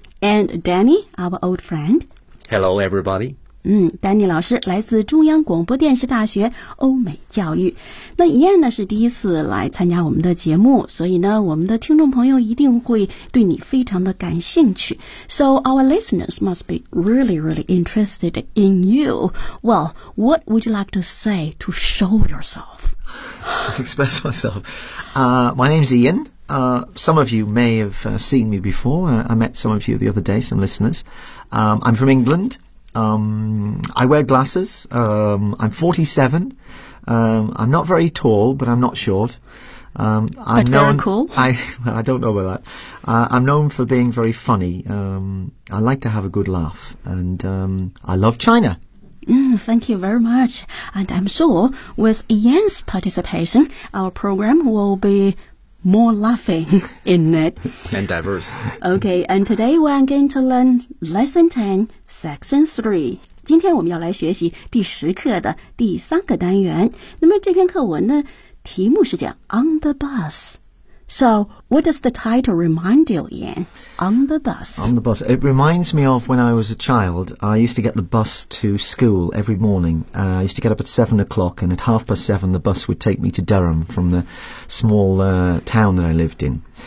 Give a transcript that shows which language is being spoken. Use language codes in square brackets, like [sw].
[en] And Danny, our old friend. Hello, everybody. [zh] Danny 老师来自中央广播电视大学欧美教育。那 Ian 呢是第一次来参加我们的节目，所以呢我们的听众朋友一定会对你非常的感兴趣。 [en] So our listeners must be really, really interested in you. Well, what would you like to say to show yourself? Express myself. My name's Ian. Some of you may have seen me before. I met some of you the other day, some listeners. I'm from England. I wear glasses. I'm 47. I'm not very tall, but I'm not short. I don't know about that. I'm known for being very funny. I like to have a good laugh. And I love China. Thank you very much. And I'm sure with Ian's participation, our program will be more laughing in it. And diverse. Okay, and today we're going to learn Lesson 10, Section 3. [zh] 今天我们要来学习第十课的第三个单元。那么这篇课文呢，题目是讲 On the Bus. [en] So, what does the title remind you, Ian? On the Bus. On the Bus. It reminds me of when I was a child. I used to get the bus to school every morning. I used to get up at 7 o'clock, and at 7:30, the bus would take me to Durham from the small, town that I lived in.